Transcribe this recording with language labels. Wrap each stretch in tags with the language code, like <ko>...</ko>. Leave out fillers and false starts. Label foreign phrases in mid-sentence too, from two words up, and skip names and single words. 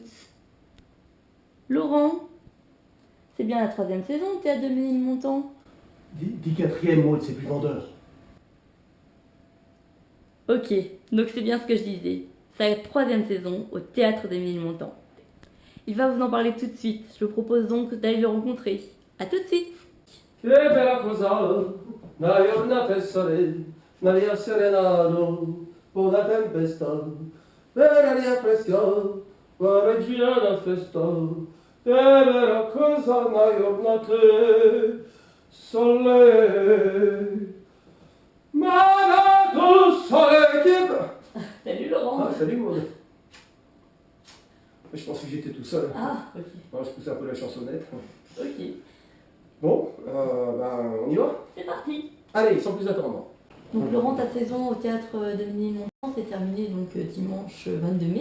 <fr>Laurent, c'est bien la 3e saison au théâtre des Ménilmontant? Dis quatrième mot, c'est plus vendeur. Ok, donc c'est bien ce que je disais. Sa 3e saison au théâtre des Ménilmontant. Il va vous en parler tout de suite. Je vous propose donc d'aller le rencontrer. A tout de suite.</fr> <nap>Che bella cosa, una giornata sole, Maria serenato, o la tempesta, per aria fresca, la regina festa, che bella cosa, una giornata sole, ma tu sole che...</nap> <fr>Salut Laurent. Ah, salut moi. Je pense que j'étais tout seul. Ah, ok. Alors, je poussais un peu la chansonnette. Ok. Bon, on y va? C'est parti. Allez, sans plus attendre. Donc Laurent, ta saison au théâtre de Ménilmontant s'est terminée donc dimanche 22 mai.</fr>